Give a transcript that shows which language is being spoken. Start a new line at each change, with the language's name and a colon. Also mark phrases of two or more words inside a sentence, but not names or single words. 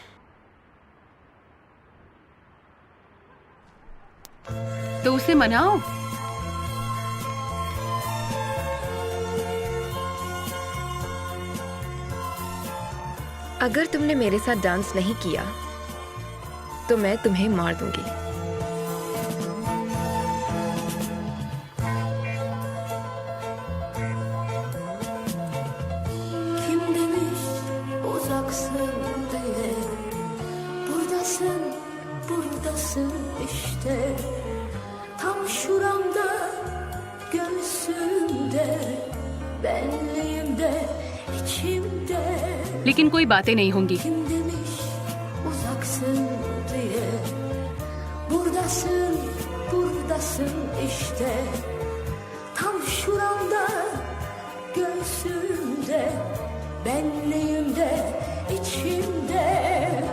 Hindi: तो उसे मनाओ। अगर तुमने मेरे साथ डांस नहीं किया तो मैं तुम्हें मार दूंगी।
Turkish: Kim demiş uzaksın diye, buradasın, buradasın işte. Tam şuramda, göğsümde, benliğimde, içimde.
Hindi: लेकिन कोई बातें नहीं होंगी।
Turkish: Kim demiş uzaksın diye, buradasın, buradasın işte. Tam şuramda, göğsümde, benliğimde, içimde.